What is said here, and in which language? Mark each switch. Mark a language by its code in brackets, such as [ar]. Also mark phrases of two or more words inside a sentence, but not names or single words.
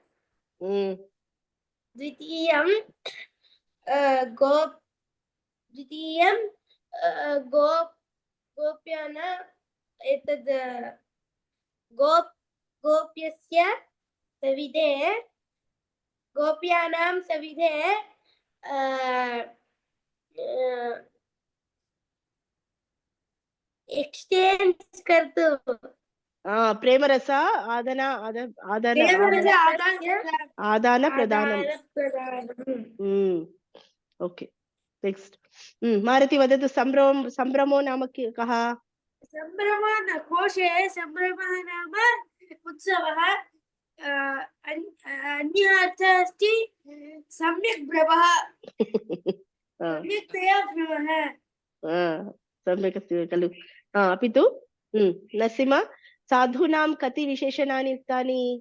[sa] द्वितीयं गोप्यान एतद् गोप्यस्य सविधे गोप्यानां सविधे एक्सचेंज कर्तुं ప్రేమరస ఆదన ఆదన ప్రేమరస ఆదాన ప్రదానం. ఆదానప్రదానం. [en] Okay, next. [sa] మారుతి వదతు. సంభ్రమో నామ కः? సంభ్రమः కోశే సంభ్రమः नाम उत्सवः. अन्यः अर्थः अस्ति सम्यक् भ्रमः, सम्यक्तया भ्रमः. सम्यक् अस्ति खलु? अपि तु नरसिंह, साधूनां कति विशेषणानि उक्तानि?